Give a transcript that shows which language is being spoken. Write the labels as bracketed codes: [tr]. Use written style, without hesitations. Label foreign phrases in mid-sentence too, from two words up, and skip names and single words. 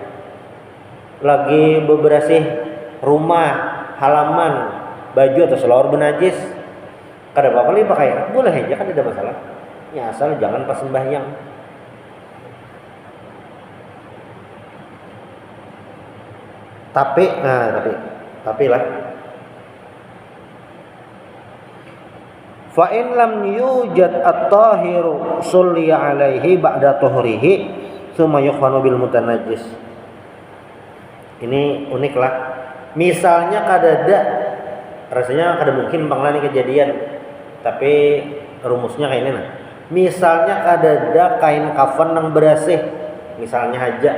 [bjn] Lagi bebersih rumah, halaman, baju atau selawar bernajis, kada apa-apa lagi pakai, boleh aja, kan tidak masalah. Ya asal jangan pas sembahyang. Tapi lah. [ar] فإن لم يوجد الطاهر صلي عليه بعد طهره ثم يكفن بالمتنجس. [bjn] Ini unik lah. Misalnya kadada, rasanya kada mungkin bangla kejadian, tapi rumusnya kayak ini nah. Misalnya kadada kain kafan yang berasih, misalnya haja.